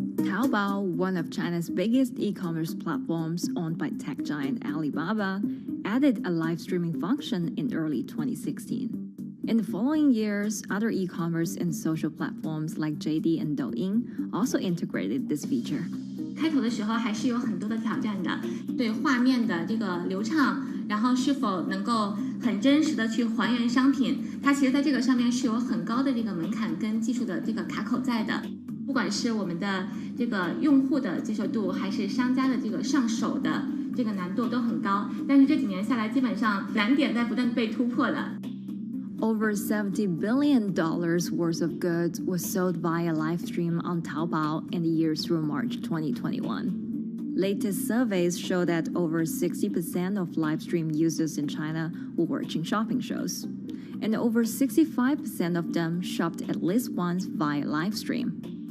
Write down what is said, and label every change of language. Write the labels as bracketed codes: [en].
[en] Taobao, one of China's biggest e-commerce platforms owned by tech giant Alibaba, added a live streaming function in early 2016. In the following years, other e-commerce and social platforms like JD and Douyin also integrated this feature. [zh] 开头的时候还是有很多的挑战的，对画面的这个流畅，然后是否能够很真实的去还原商品，它其实在这个上面是有很高的这个门槛跟技术的这个卡口在的。不管是我们的这个用户的接受度，还是商家的这个上手的这个难度都很高。但是这几年下来，基本上难点在不断被突破的。 [en] Over $70 billion worth of goods was sold via live stream on Taobao in the years through March 2021. Latest surveys show that over 60% of live stream users in China were watching shopping shows, and over 65% of them shopped at least once via live stream.